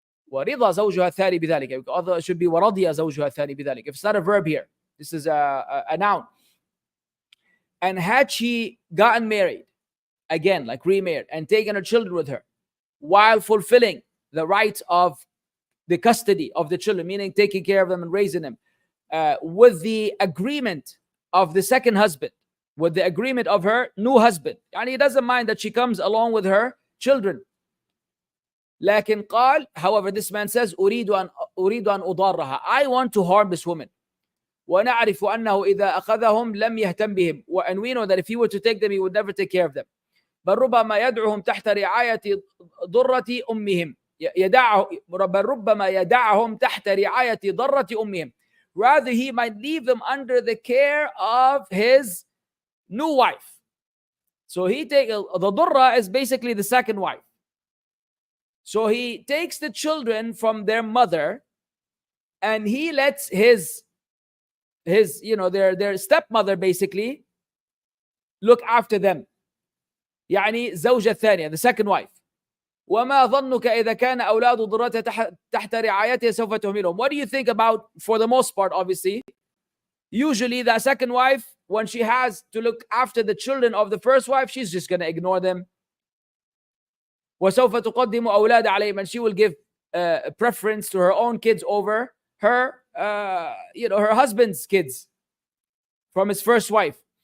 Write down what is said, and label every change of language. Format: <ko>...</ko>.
<ar>ورضا زوجها الثاني بذلك.</ar> <en>It should be</en> <ar>ورضي زوجها الثاني بذلك.</ar> <en>If it's not a verb here, this is a noun. And had she gotten married, again, like remarried, and taken her children with her, while fulfilling the rights of the custody of the children, meaning taking care of them and raising them, with the agreement of the second husband, with the agreement of her new husband. And he doesn't mind that she comes along with her children.</en> <ar>لكن قال,</ar> <en>however, this man says,</en> <ar>أريد أن أضارها.</ar> <en>I want to harm this woman.</en> <ar>ونعرف أنه إذا أخذهم لم يهتم بهم.</ar> <en>And we know that if he were to take them, he would never take care of them.</en> <ar>بل ربما يدعهم تحت رعاية ضرة أمهم. بل ربما يدعهم تحت رعاية ضرة أمهم.</ar> <en>Rather, he might leave them under the care of his new wife. So the Durra is basically the second wife. So he takes the children from their mother and he lets his their stepmother basically look after them.</en> <ar>يعني زوجة الثانية,</ar> <en>the second wife.</en> <ar>وما ظنك إذا كان أولاد ضرتها تحت رعايتها سوف تهملهم.</ar> <en>What do you think about, for the most part, obviously, usually the second wife, when she has to look after the children of the first wife, she's just going to ignore them.</en> <ar>وسوف تقدم أولاد عليهم,</ar> <en>and she will give preference to her own kids over her her husband's kids from his first wife.</en>